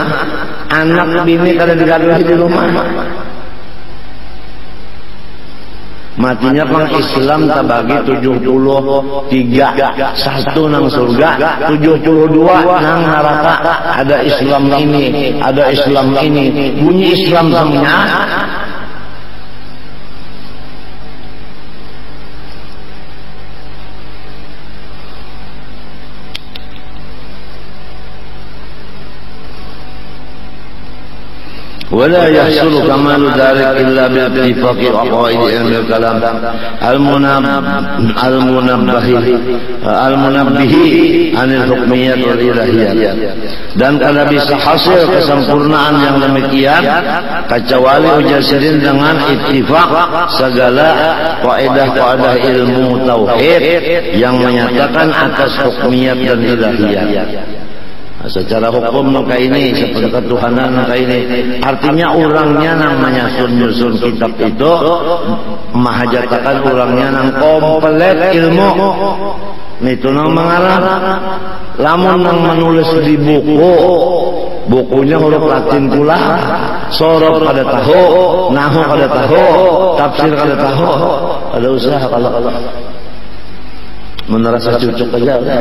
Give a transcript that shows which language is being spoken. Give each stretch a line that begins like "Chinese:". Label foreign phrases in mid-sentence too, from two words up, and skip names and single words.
Banjar: Anak bini kada digaduhi di rumah. Matinya pang Islam tabagi 73, 1 nang surga, 72 nang neraka. Ada Islam ini, ada Islam ini, bunyi Islam semuanya.
Arabic: ولا يحصل كمال ذلك إلا باتفاق عقائد علم الكلام المنبه عن الحكميات والإلهيات.
Banjar: Dan kada bisa hasil kesempurnaan yang demikian kecuali ujasirin dengan ittifaq segala kaidah-kaidah ilmu tauhid yang menyatakan atas hukmiyat dan ilahiyat. Secara hukum maka ini seperti ketuhanan maka ini artinya orangnya nang menyusun kitab itu mahajatakan orangnya nang komplit ilmu itu nang mengarang lamun nang menulis di bukunya huruf Latin pula, sorof kada tahu, nahu kada tahu, tafsir kada tahu, ada usaha kalau merasa cucuk aja.